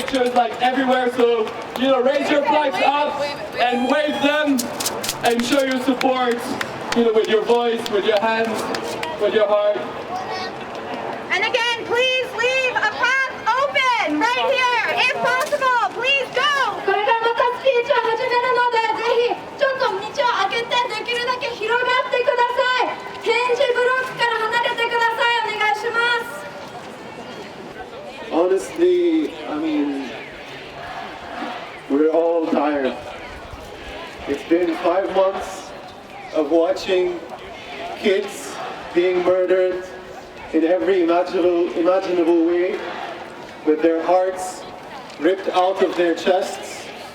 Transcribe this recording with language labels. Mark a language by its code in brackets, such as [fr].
[en] flags everywhere, so raise your flags up and wave them and show your support, with your voice, with your hands, with your heart. And again, please leave a path open right here. If possible, please go. [ja] これからまたスピーチを始めるので、ぜひちょっと道を開けてできるだけ広がってください。点字ブロックから離れてください。お願いします。 [en] Honestly, I mean, we're all tired. It's been 5 months of watching kids being murdered in every imaginable way, with their hearts ripped out of their chests.